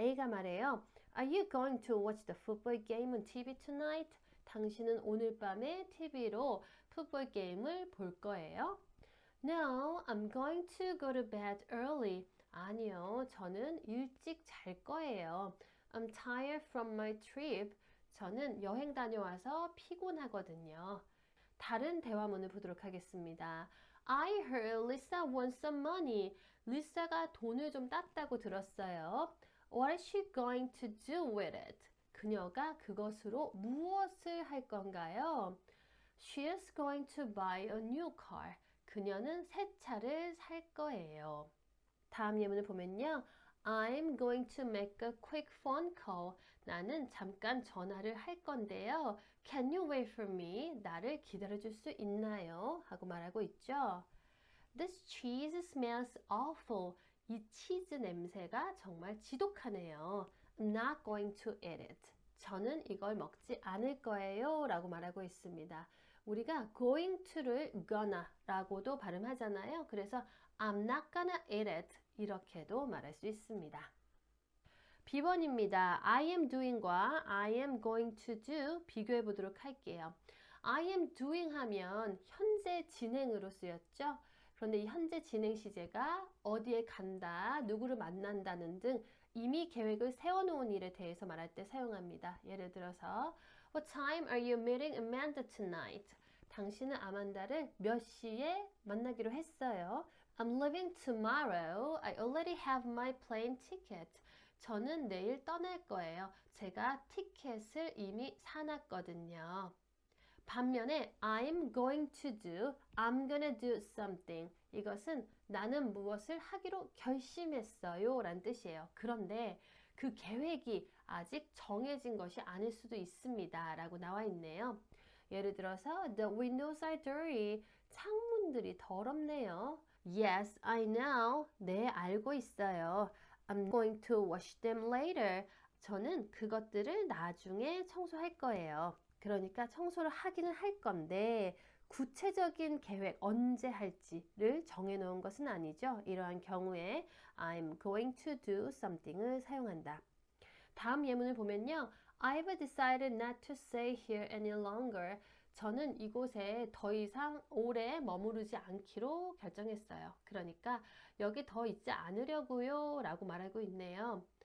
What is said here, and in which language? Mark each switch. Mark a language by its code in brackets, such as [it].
[ko] A가 말해요. [en] Are you going to watch the football game on TV tonight? [ko] 당신은 오늘 밤에 TV로 풋볼 게임을 볼 거예요? [en] No, I'm going to go to bed early. [ko] 아니요, 저는 일찍 잘 거예요. [en] I'm tired from my trip. [ko] 저는 여행 다녀와서 피곤하거든요. 다른 대화문을 보도록 하겠습니다. [en] I heard Lisa wants some money. [ko] 리사가 돈을 좀 땄다고 들었어요. [en] What is she going to do with it? [ko] 그녀가 그것으로 무엇을 할 건가요? [en] She is going to buy a new car. [ko] 그녀는 새 차를 살 거예요. 다음 예문을 보면요. [en] I'm going to make a quick phone call. [ko] 나는 잠깐 전화를 할 건데요. [en] Can you wait for me? [ko] 나를 기다려줄 수 있나요? 하고 말하고 있죠. [en] This cheese smells awful. [ko] 이 치즈 냄새가 정말 지독하네요. [en] I'm not going to eat it. [ko] 저는 이걸 먹지 않을 거예요 라고 말하고 있습니다. 우리가 going to를 gonna 라고도 발음하잖아요. 그래서 [en] I'm not gonna eat it [ko] 이렇게도 말할 수 있습니다. B번입니다. I am doing과 I am going to do 비교해 보도록 할게요. I am doing 하면 현재 진행으로 쓰였죠. 그런데 이 현재 진행 시제가 어디에 간다, 누구를 만난다는 등 이미 계획을 세워놓은 일에 대해서 말할 때 사용합니다. 예를 들어서 [en] What time are you meeting Amanda tonight? [ko] 당신은 아만다를 몇 시에 만나기로 했어요. [en] I'm leaving tomorrow. I already have my plane ticket. [ko] 저는 내일 떠날 거예요. 제가 티켓을 이미 사놨거든요. 반면에 [en] I'm going to do, I'm gonna do something. [ko] 이것은 나는 무엇을 하기로 결심했어요 라는 뜻이에요. 그런데 그 계획이 아직 정해진 것이 아닐 수도 있습니다 라고 나와 있네요. 예를 들어서 [en] The windows are dirty. [ko] 창문들이 더럽네요. [en] Yes, I know. [ko] 네, 알고 있어요. [en] I'm going to wash them later. [ko] 저는 그것들을 나중에 청소할 거예요. 그러니까 청소를 하기는 할 건데 구체적인 계획 언제 할지를 정해놓은 것은 아니죠. 이러한 경우에 [en] I'm going to do something [ko] 을 사용한다. 다음 예문을 보면요. [en] I've decided not to stay here any longer. [ko] 저는 이곳에 더 이상 오래 머무르지 않기로 결정했어요. 그러니까 여기 더 있지 않으려고요 라고 말하고 있네요.